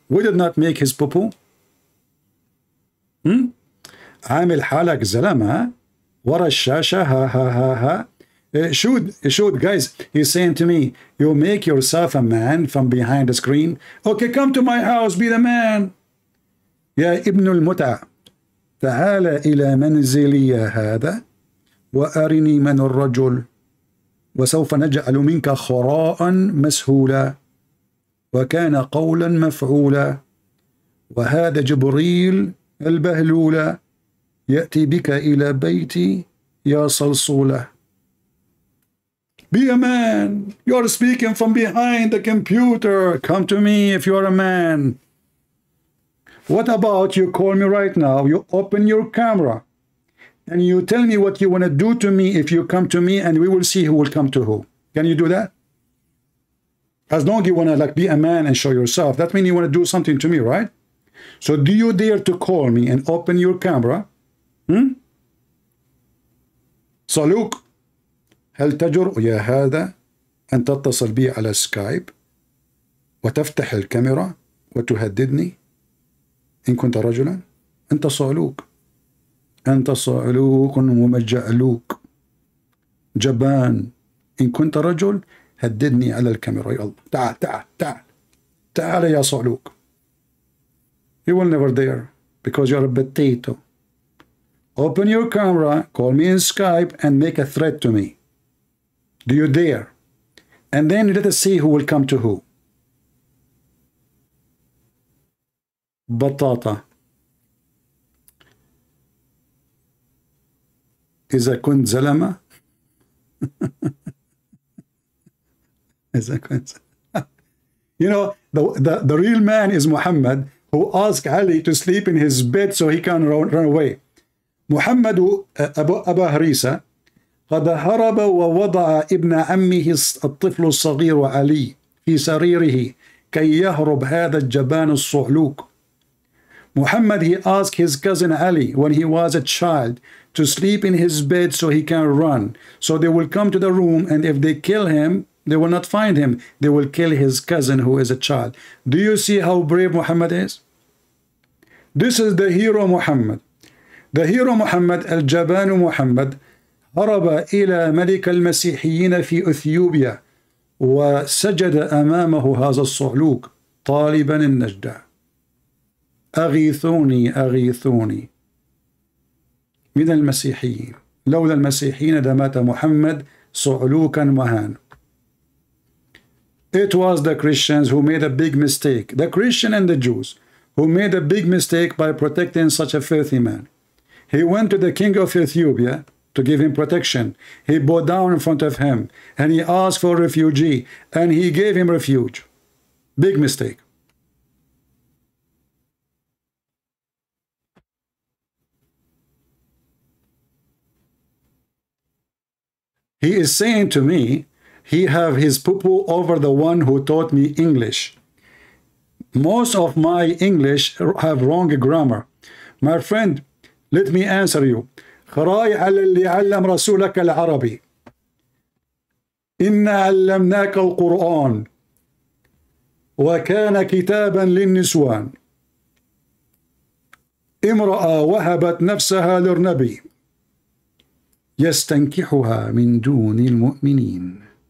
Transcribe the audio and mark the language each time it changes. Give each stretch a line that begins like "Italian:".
English: We did not make his poo-poo.
Arabic: عامل حالك زلمة ورا الشاشة ها ها ها ها.
English: Should guys, he's saying to me, you make yourself a man from behind the screen. Okay, come to my house, be the man.
Arabic: يا ابن المتع تعال إلى منزلي هذا وأرني من الرجل وسوف نجعل منك خراء مسهولا وكان قولا مفعولا وهذا جبريل البهلولا يأتي بك إلى بيتي يا صلصولة.
English: Be a man. You're speaking from behind the computer. Come to me if you're a man. What about you call me right now, you open your camera, and you tell me what you want to do to me if you come to me, and we will see who will come to who. Can you do that? As long as you want to like be a man and show yourself, that means you want to do something to me, right? So do you dare to call me and open your camera?
Arabic: صلوك هل تجرؤ يا هذا أن تتصل بي على سكايب وتفتح الكاميرا وتهددني إن كنت رجلا؟ أنت صعلوك. أنت صعلوك ومجعلوك جبان. إن كنت رجل هددني على الكاميرا. يلا تعال تعال تعال تعال يا صعلوك.
English: You will never dare because you're a potato. Open your camera, call me in Skype and make a threat to me. Do you dare? And then let us see who will come to who.
Arabic: بطاطا. إذا كنت زلمة
English: You know, the real man is Muhammad, who asked Ali to sleep in his bed so he can run away.
Arabic: محمد أبا هريسة قد هرب ووضع ابن عمه الطفل الصغير علي في سريره كي يهرب هذا الجبان الصعلوك.
English: Muhammad, he asked his cousin Ali when he was a child to sleep in his bed so he can run. So they will come to the room, and if they kill him, they will not find him. They will kill his cousin who is a child. Do you see how brave Muhammad is? This is the hero Muhammad. The hero Muhammad,
Arabic: الجبان محمد, هرب إلى ملك المسيحيين في أثيوبيا وسجد أمامه هذا الصعلوك طالبا النجدة. أغيثوني أغيثوني من المسيحيين. لولا المسيحيين لمات محمد صعلوكا مهان.
English: It was the Christians who made a big mistake, the Christian and the Jews, who made a big mistake by protecting such a filthy man. He went to the king of Ethiopia to give him protection. He bowed down in front of him, and he asked for refugee, and he gave him refuge. Big mistake. He is saying to me, he have his poo-poo over the one who taught me English. Most of my English have wrong grammar. My friend, let me answer you.
Arabic: خراي على اللي علم رسولك العربي. إنا علمناك القرآن وكان كتابا للنسوان. امرأة وهبت نفسها للنبي يستنكحها من دون المؤمنين.